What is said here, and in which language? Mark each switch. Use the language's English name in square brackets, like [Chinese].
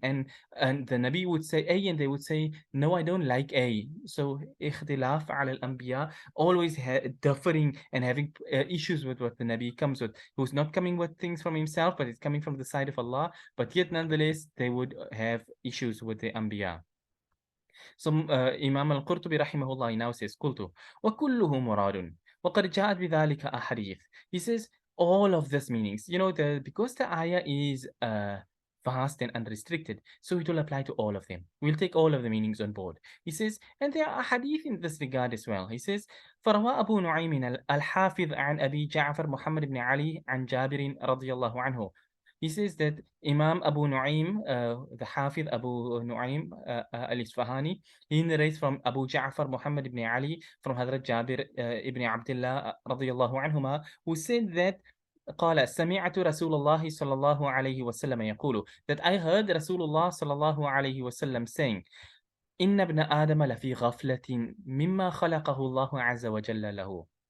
[English] And the Nabi would say A, and they would say, no, I don't like A. So ikhtilaf ala al-anbiya, always differing and having issues with what the Nabi comes with, who's not coming with things from himself, but it's coming from the side of Allah, but yet nonetheless they would have issues with the anbiya. So Imam Al-Qurtubi rahimahullah now says, [Arabic] قلت وكله مراد وقد جاءت بذلك أحاديث. [English] He says all of this meanings, because the ayah is vast and unrestricted, so it will apply to all of them. We'll take all of the meanings on board. He says, and there are hadith in this regard as well. He says, [Arabic] فروى أبو نعيم الحافظ عن أبي جعفر محمد بن علي عن جابر رضي الله عنه. [English] He says that Imam Abu Nu'aym, the Hafiz Abu Nu'aym al-Isfahani, he narrates from Abu Ja'far Muhammad ibn Ali, from Hazrat Jabir ibn Abdullah radiyallahu anhuma, who said that [Arabic] قال سمعت رسول الله صلى الله عليه وسلم يقول, [English] that I heard Rasulullah صلى الله عليه وسلم saying, [Arabic] إن ابن آدم لفي غفلة مما خلقه الله عز وجل له.